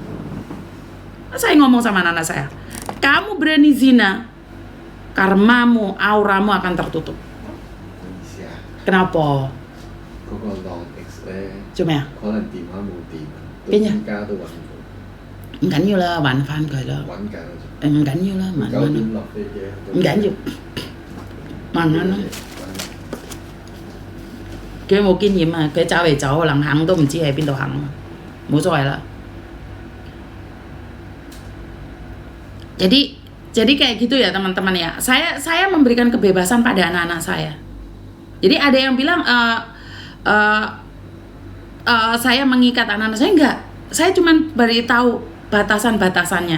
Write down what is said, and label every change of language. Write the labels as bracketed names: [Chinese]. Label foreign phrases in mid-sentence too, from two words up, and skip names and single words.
[Indonesian] Saya ngomong sama anak saya, kamu berani zina, karmamu, auramu akan tertutup. Kenapa? Cuma ya? [Cantonese] Kayaknya Không 緊要啦，還翻佢啦。唔緊要啦，慢慢啦。唔緊要，慢慢啦。佢冇經驗啊，佢走嚟走，可能行都唔知喺邊度行，冇所謂啦。 [Indonesian] Jadi kayak gitu ya teman-teman ya. Saya memberikan kebebasan pada anak-anak saya. Jadi ada yang bilang saya mengikat anak-anak saya, enggak. Saya cuma beritahu batasan-batasannya.